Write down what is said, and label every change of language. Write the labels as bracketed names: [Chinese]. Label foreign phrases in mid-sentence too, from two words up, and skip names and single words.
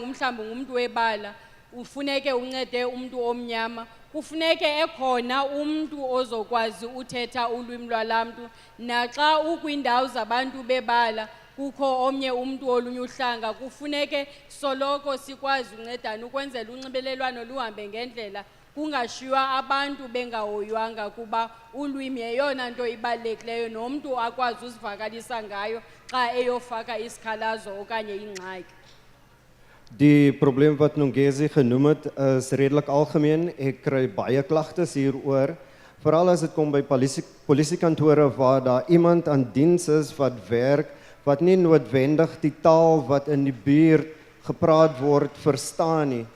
[Xhosa] mhlawumbi ngumuntu webala ufuneke uncede umuntu omnyama kufuneke ekhona umuntu ozokwazi uthetha ulwimi lwalamntu naxa ukwindawo zabantu bebala kukho omnye umuntu olunye uhlanga kufuneke soloko sikwazi uncedana ukwenzela unxibelelwano luhambe ngendlela kungashiywa abantu bengahoywanga kuba ulwimi yeyona nto ibalulekileyo nomntu akwazi uzivakalisa ngayo xa eyofaka isikhalazo okanye ingxaki. [Afrikaans] Die probleem wat Nongezi genoem het is redelik algemeen. Ek kry baie klagtes hieroor, veral as dit kom by polisiekantore waar daar iemand aan diens is wat werk wat nie noodwendig die taal wat in die buurt gepraat word verstaan nie.